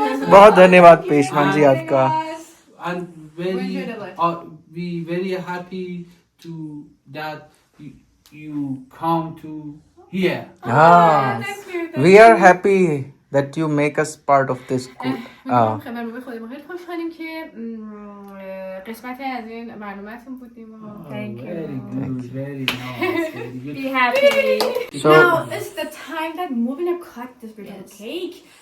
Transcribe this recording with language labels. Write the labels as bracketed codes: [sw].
[hi] बहुत धन्यवाद पेशमान जी आपका. [en] and very we very happy to that you come to here [hi] हाँ. [en] We are happy that you make us part of this group. [fa] خبر خودمون خیلی خوشحالیم که قسمت از این برنامه‌تون بودیم. [en] Thank you. very nice very good Be happy. So Now is the time that Mobina cut this birthday cake.